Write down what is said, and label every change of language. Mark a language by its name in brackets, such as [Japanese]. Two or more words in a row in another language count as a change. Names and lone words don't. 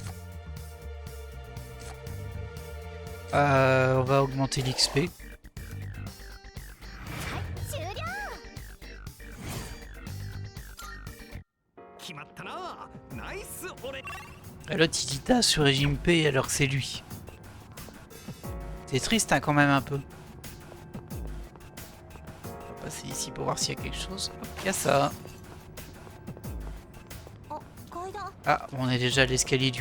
[French] On va augmenter l'XP. [Japanese] 決まったな。ナイス俺。 [French] Et l'autre il dit DA sur régime P alors que c'est lui. C'est triste hein, quand même un peu. On va passer ici pour voir s'il y a quelque chose. Hop, il y a ça. Ah, on est déjà à l'escalier du haut.